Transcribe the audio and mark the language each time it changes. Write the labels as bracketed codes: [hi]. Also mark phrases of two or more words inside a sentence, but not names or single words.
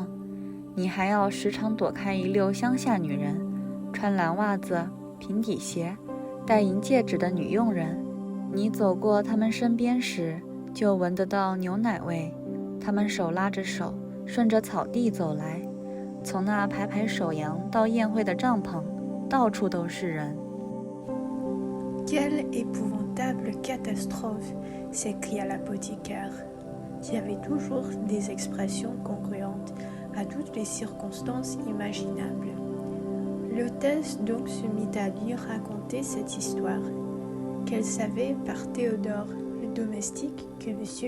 [zh] 你还要时常躲开一溜乡下女人，穿蓝袜子、平底鞋、戴银戒指的女佣人。你走过他们身边时，就闻得到牛奶味。他们手拉着手，顺着草地走来，从那排排手羊到宴会的帐篷，到处都是人。 [fr] Quelle épouvantable catastrophe! S'écria l'apothicaire. Il y avait toujours des expressions congruentes à toutes les circonstances imaginables. L'hôtesse donc se mit à lui raconter cette histoire, qu'elle savait par Théodore, le domestique, que M.